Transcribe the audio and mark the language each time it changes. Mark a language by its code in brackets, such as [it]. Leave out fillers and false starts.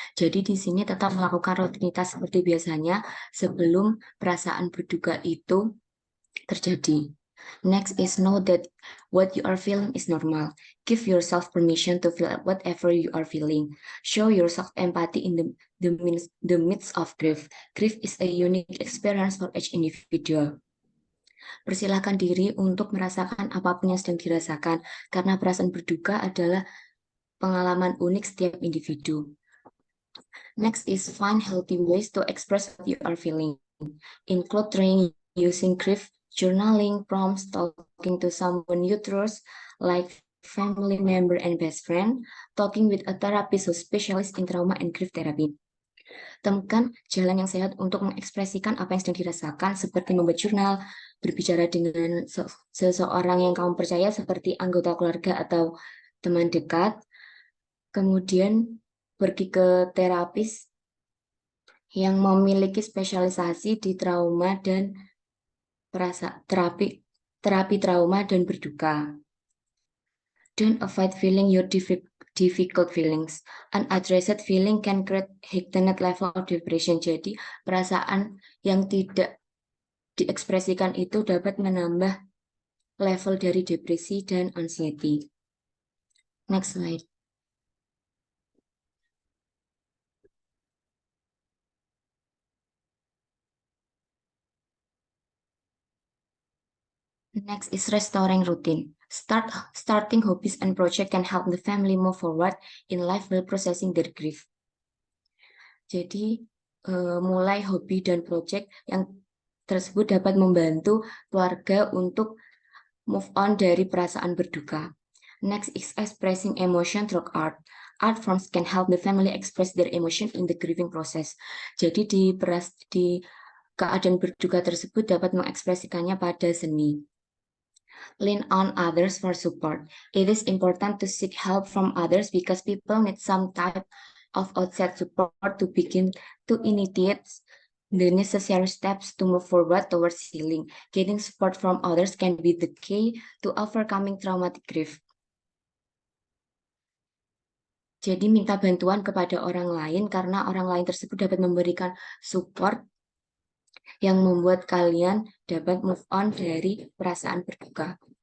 [id] Jadi di sini tetap melakukan rutinitas seperti biasanya sebelum perasaan berduka itu terjadi. [en] Next is know that what you are feeling is normal. Give yourself permission to feel whatever you are feeling. Show yourself empathy in the midst of grief. Grief is a unique experience for each individual. [id] Persilahkan diri untuk merasakan apapun yang sedang dirasakan, karena perasaan berduka adalah pengalaman unik setiap individu. [en] Next is find healthy ways to express what you are feeling. Include training using grief, journaling, prompts, talking to someone you trust, like family member and best friend, talking with a therapist who specialist in trauma and grief therapy. [id] Temukan jalan yang sehat untuk mengekspresikan apa yang sedang dirasakan, seperti membuat jurnal, berbicara dengan seseorang yang kamu percaya seperti anggota keluarga atau teman dekat, kemudian pergi ke terapis yang memiliki spesialisasi di trauma dan terapi trauma dan berduka. [en] Don't avoid feeling your difficult feelings. Unaddressed feeling can create heightened level of depression. [id] Jadi, perasaan yang tidak diekspresikan itu dapat menambah level dari depresi dan anxiety. [en] Next slide. Next is restoring routine. Starting hobbies and projects can help the family move forward in life while processing their grief. [id] Jadi, mulai hobi dan project yang tersebut dapat membantu keluarga untuk move on dari perasaan berduka. [en] Next is expressing emotion through art. Art forms can help the family express their emotion in the grieving process. [id] Jadi di keadaan berduka tersebut dapat mengekspresikannya pada seni. [en] Lean on others for support. It is important to seek help from others because people need some type of outside support to begin to initiate the necessary steps to move forward towards healing. Getting support from others can be the key to overcoming traumatic grief. [id] Jadi minta bantuan kepada orang lain karena orang lain tersebut dapat memberikan support yang membuat kalian dapat move on dari perasaan berduka.